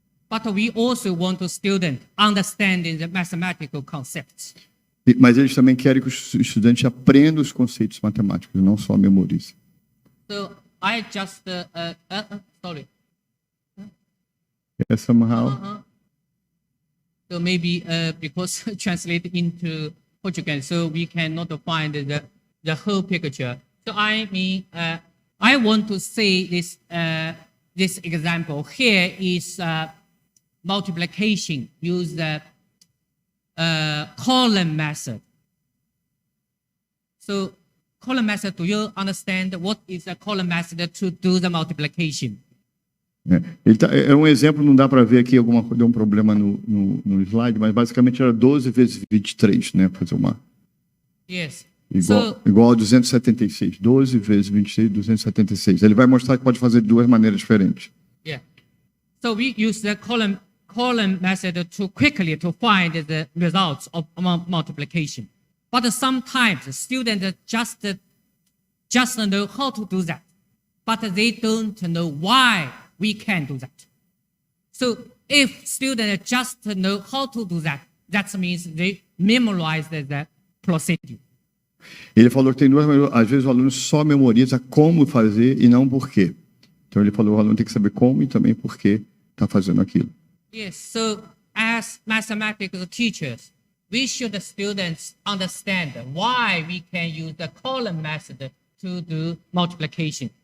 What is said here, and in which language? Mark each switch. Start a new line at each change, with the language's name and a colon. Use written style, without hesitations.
English: But we also want the student understanding the mathematical concepts.
Portuguese: Mas eles também querem que os estudantes aprendam os conceitos matemáticos, não só memorizem.
English: So I just, sorry. É somehow. So maybe because translate into Portuguese, so we cannot find the whole picture. So I mean, I want to say this this example here is multiplication. Use the column method. So column method, do you understand what is the column method to do the multiplication?
Portuguese: É um exemplo, não dá para ver aqui, deu um problema no slide, mas basicamente era 12 vezes 23, né? Fazer uma...
English: Yes.
Portuguese: Igual a 276. 12 vezes 26, 276. Ele vai mostrar que pode fazer de duas maneiras diferentes.
English: Yeah. So we use the column method to quickly to find the results of multiplication. But sometimes the students just know how to do that, but they don't know why we can do that. So if students just know how to do that, that means they memorize the procedure.
Portuguese: Ele falou que tem duas maneiras. Às vezes o aluno só memoriza como fazer e não por quê. Então ele falou que o aluno tem que saber como e também por que está fazendo aquilo.
English: Yes, so as mathematical teachers, we should the students understand why we can use the column method to do multiplication.